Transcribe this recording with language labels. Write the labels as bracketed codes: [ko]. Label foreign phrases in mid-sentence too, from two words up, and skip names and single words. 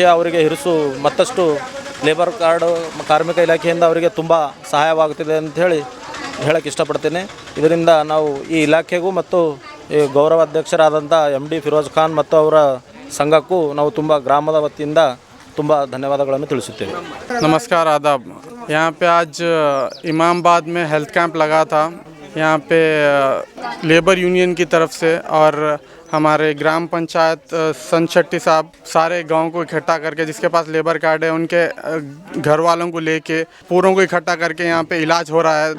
[kn] ಅವರಿಗೆ ಹಿರಿಸು ಮತ್ತಷ್ಟು [en] labour card [kn] ಕಾರ್ಮಿಕ ಇಲಾಖೆಯಿಂದ ಅವರಿಗೆ ತುಂಬ ಸಹಾಯವಾಗುತ್ತಿದೆ ಅಂತ ಹೇಳಕ್ಕೆ ಇಷ್ಟಪಡ್ತೀನಿ। ಇದರಿಂದ ನಾವು ಈ ಇಲಾಖೆಗೂ ಮತ್ತು ಈ ಗೌರವ ಅಧ್ಯಕ್ಷರಾದಂಥ MD ಫಿರೋಜ್ ಖಾನ್ ಮತ್ತು ಅವರ ಸಂಘಕ್ಕೂ ನಾವು ತುಂಬ ಗ್ರಾಮದ ವತಿಯಿಂದ ತುಂಬ ಧನ್ಯವಾದಗಳನ್ನು ತಿಳಿಸುತ್ತೇವೆ। [hi] नमस्कार, आदाब। यहाँ पे आज इमामबाद में [en] health camp [hi] लगा था। यहाँ पे [en] labour union [hi] की तरफ से और हमारे ग्राम पंचायत संगशेट्टी साहब सारे गांव को इकट्ठा करके, जिसके पास [en] labour card [hi] है उनके घर वालों को लेके पूरों को इकट्ठा करके यहाँ पे इलाज हो रहा है।